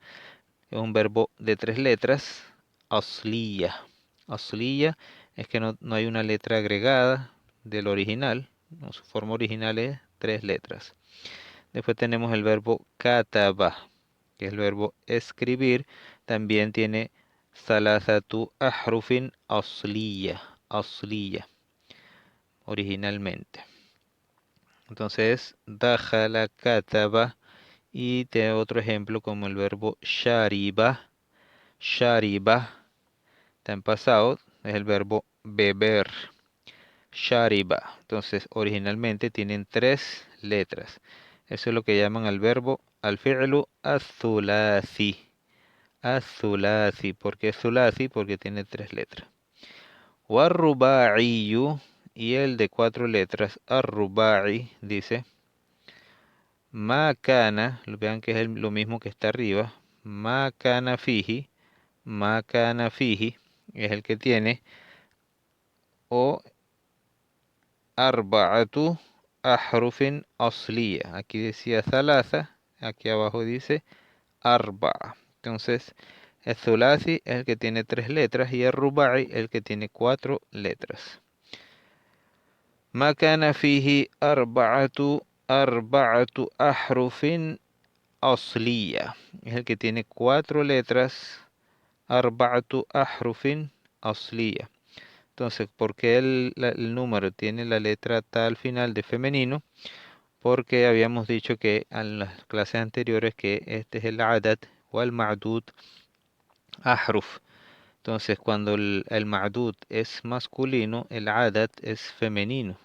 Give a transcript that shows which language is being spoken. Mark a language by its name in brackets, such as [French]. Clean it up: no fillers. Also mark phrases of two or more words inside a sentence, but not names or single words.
[Spanish] Es un verbo de 3 letras, asliya. Asliya es que no hay una letra agregada del original. No, su forma original es 3 letras. Después tenemos el verbo kataba, que es el verbo escribir. También tiene [Arabic] ثلاثة أحرف أصلية, [Spanish] originalmente. Entonces, [Arabic] دخل كتب. [Spanish] Y tiene otro ejemplo como el verbo shariba. Shariba está en pasado, es el verbo beber. Shariba. Entonces, originalmente tienen 3 letras. Eso es lo que llaman al verbo, [Arabic] الفعل الثلاثي. [Spanish] Az-thulathi. ¿Por qué thulathi? Porque tiene 3 letras. War-ruba'iyu, y el de 4 letras, ar-ruba'i, dice, [Arabic] ما كان, [Spanish] vean que es lo mismo que está arriba, [Arabic] ما كان فيه, [Spanish] es el que tiene, o [Arabic] أربعة أحرف أصلية. [Spanish] Aquí decía thalatha, aquí abajo dice arba'a. Entonces, el thulathi es el que tiene 3 letras y el ruba'i el que tiene 4 letras. [Arabic] ما كان فيه أربعة أحرف أصلية. [Spanish] Es el que tiene 4 letras. [Arabic] أربعة أحرف أصلية. [Spanish] Entonces, ¿por qué el número tiene la letra ta al final de femenino? Porque habíamos dicho que en las clases anteriores que este es el adat o el [Arabic] معدود أحرف. [Spanish] Entonces, cuando el ma'dud es masculino, el adat es femenino.